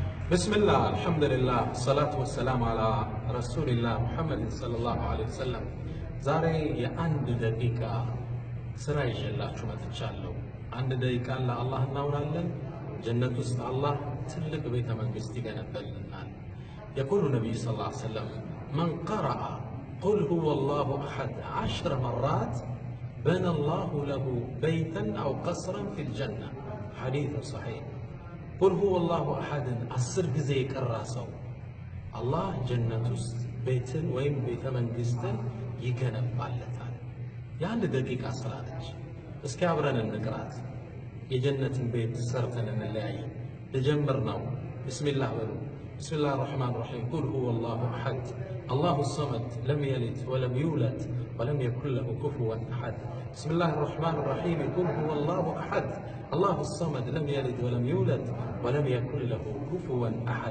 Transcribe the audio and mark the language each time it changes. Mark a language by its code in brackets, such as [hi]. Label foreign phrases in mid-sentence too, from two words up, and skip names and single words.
[ar] بسم الله الحمد لله الصلاة والسلام على رسول الله محمد صلى الله عليه وسلم زاري [am] የአንድ ደቂቃ ስራ ይዤላችሁ መጥቻለሁ። አንድ ደቂቃ ለአላህ እናውራለን። ጀነት ውስጥ አላህ ትልቅ ቤተ መንግስት ይገነባልናል። [ar] يقول النبي صلى الله عليه وسلم من قرأ قل هو الله أحد 10 مرات بنى الله له بيتا أو قصرا في الجنة. حديث صحيح. قل هو الله أحد [am] 10 ጊዜ የቀራሰው አላህ ጀነት ውስጥ ቤትን ወይም ቤተ መንግስትን ይገነባለታል። የአንድ ደቂቃ ስራ ነች። እስኪ አብረን እንቅራት። የጀነትን ቤት ሰርተን እንለያይ። ልጀምር ነው። ቢስሚላህ በሉ። [ar] بسم الله الرحمن الرحيم. قل هو الله أحد الله الصمد لم يلد ولم يولد ولم يكن له كفوا أحد. بسم الله الرحمن الرحيم. قل هو الله أحد الله الصمد لم يلد ولم يولد ولم يكن له كفوا أحد.